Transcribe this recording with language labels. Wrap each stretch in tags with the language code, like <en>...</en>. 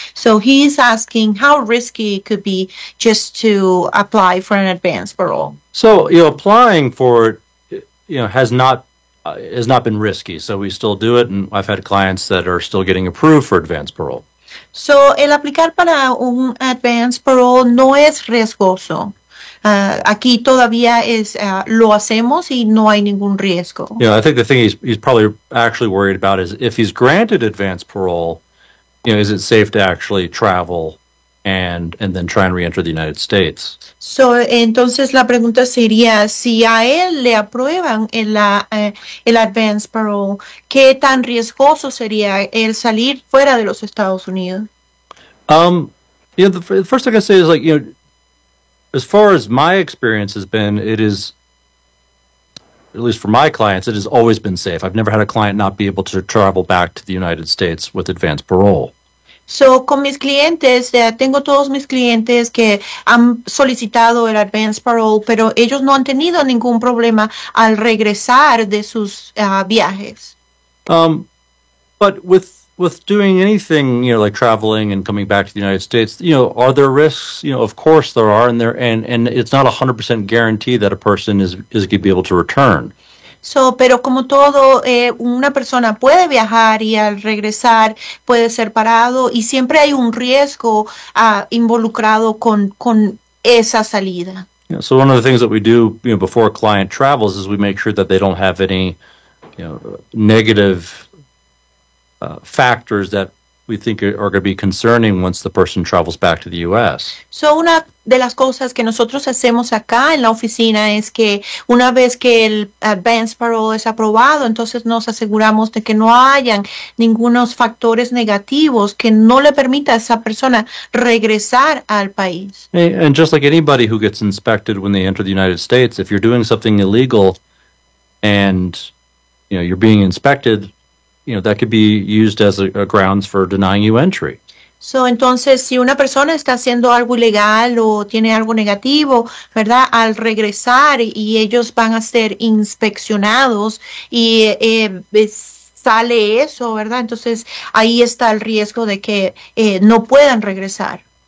<en>So he is asking how risky it could be just to apply for an advance parole. So, you know, applying for it, you know, has not been risky, so we still do it, and I've had clients that are still getting approved for advance parole.</en> <es>So, el aplicar para un advance parole no es riesgoso. Aquí todavía es lo hacemos y no hay ningún riesgo.</es> <en>Yeah, you know, I think the thing he's probably actually worried about is if he's granted advance parole, you know, is it safe to actually travel and then try and re-enter the United States.</en> <es>So, entonces la pregunta sería, si a él le aprueban el advance parole, ¿qué tan riesgoso sería el salir fuera de los Estados Unidos?</es> <en>The first thing I say is, like, you know, as far as my experience has been, it is, at least for my clients, it has always been safe. I've never had a client not be able to travel back to the United States with advance parole.</en> <es>So, con mis clientes, tengo todos mis clientes que han solicitado el advance parole, pero ellos no han tenido ningún problema al regresar de sus viajes.</es> <en>But with doing anything, you know, like traveling and coming back to the United States, you know, are there risks? You know, of course there are, and it's not 100% guarantee that a person is going to be able to return.</en> <es>So, pero como todo, una persona puede viajar y al regresar puede ser parado y siempre hay un riesgo involucrado con esa salida.</es> <en>Yeah, so one of the things that we do, you know, before a client travels is we make sure that they don't have any, you know, negative factors that we think are going to be concerning once the person travels back to the U.S.</en> <es>So, una de las cosas que nosotros hacemos acá en la oficina es que una vez que el advance parole es aprobado, entonces nos aseguramos de que no hayan ningunos factores negativos que no le permita a esa persona regresar al país.</es> <en>And just like anybody who gets inspected when they enter the United States, if you're doing something illegal and, you know, you're being inspected, you know, that could be used as a grounds for denying you entry.</en> <es>So, entonces, si una persona está haciendo algo ilegal o tiene algo negativo, ¿verdad? Al regresar y ellos van a ser inspeccionados y sale eso, ¿verdad? Entonces, ahí está el riesgo de que no puedan regresar.</es>